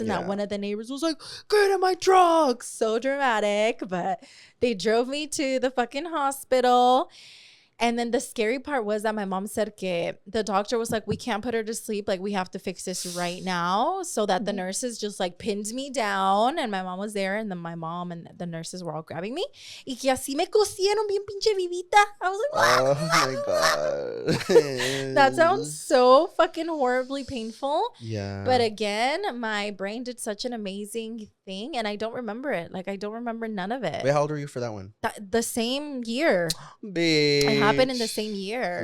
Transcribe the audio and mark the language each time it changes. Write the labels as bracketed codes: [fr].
[en] And that one of the neighbors was like, get in my truck. So dramatic. But they drove me to the fucking hospital. And then the scary part was that my mom said que the doctor was like, we can't put her to sleep. Like, we have to fix this right now. So that the nurses just like pinned me down. And my mom was there. And then my mom and the nurses were all grabbing me. [es] Y que así me cosieron bien pinche vivita. [en] I was like, oh my God. That sounds so fucking horribly painful. Yeah. But again, my brain did such an amazing thing. And I don't remember it. Like, I don't remember none of it. Wait, how old were you for that one? The same year. Bitch. It happened in the same year.